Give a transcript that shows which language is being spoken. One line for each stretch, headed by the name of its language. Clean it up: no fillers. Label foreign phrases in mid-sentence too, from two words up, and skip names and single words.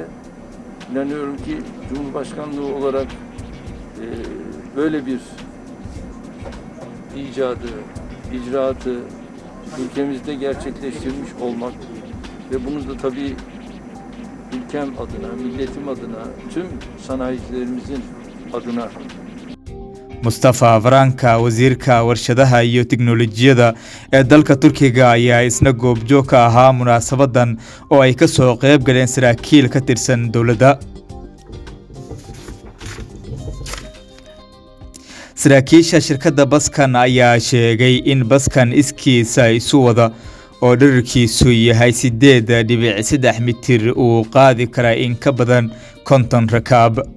Turkish: İnanıyorum ki Cumhurbaşkanlığı olarak böyle bir icadı, icraatı ülkemizde gerçekleştirmiş olmak ve bunu da tabii ülkem adına, milletim adına, tüm sanayicilerimizin adına
Somali: Mustafa Varanka wasiirka warshadaha iyo tiknoolajiyada ee dalka Turkiga ayaa isna goobjoog ka ahaa munaasabadan oo ay ka soo qayb galeen saraakiil ka tirsan dowladda. Saraakiisha shirkadda baskan ayaa sheegay in baskan iskiisa isu wada oo dhererkiisu yahay 8.3 mitir uu qaadi kara in ka badan 50 rakaab.